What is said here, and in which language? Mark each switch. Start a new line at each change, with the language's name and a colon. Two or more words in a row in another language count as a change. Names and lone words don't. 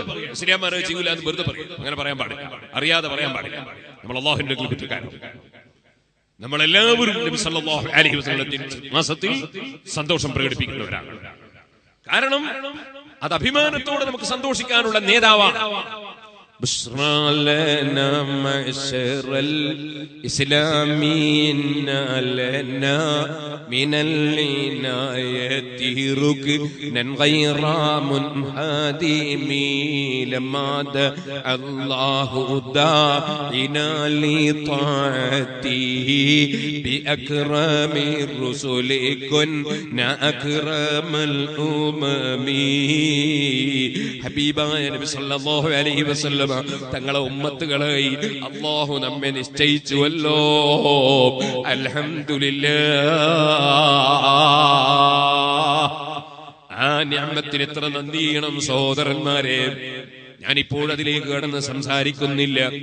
Malayalam: മുസ്ലിംമാരെ ചെയ്യൂല എന്ന് വെറുതെ പറയാം. അങ്ങനെ പറയാൻ പാടില്ല, അറിയാതെ പറയാൻ പാടില്ല. നമ്മൾ അള്ളാഹുവിന്റെ കുറ്റക്കാരൻ. നമ്മളെല്ലാവരും നബി
Arabic: صلى الله عليه وسلم
Malayalam: മാസത്തിൽ സന്തോഷം പ്രകടിപ്പിക്കുന്നവരാണ്. കാരണം അത് അഭിമാനത്തോടെ നമുക്ക് സന്തോഷിക്കാനുള്ള നേതാവാണ്.
Arabic: بشرى لنا معشر الإسلامين لنا من العناية ركنا غير منهدم لما دعا الله داعنا لطاعته بأكرم الرسل كنا أكرم الأمم. حبيبنا النبي صلى الله عليه وسلم
Malayalam: തങ്ങളെ ഉമ്മത്തുകളായി അല്ലാഹു നമ്മെ നിശ്ചയിച്ചുവല്ലോ.
Arabic: الحمد لله.
Malayalam: ആ നിഅമത്തിന് എത്ര നന്ദി ചെയ്യണം സഹോദരന്മാരെ. ഞാനിപ്പോൾ അതിലേക്ക് കടന്ന് സംസാരിക്കുന്നില്ല.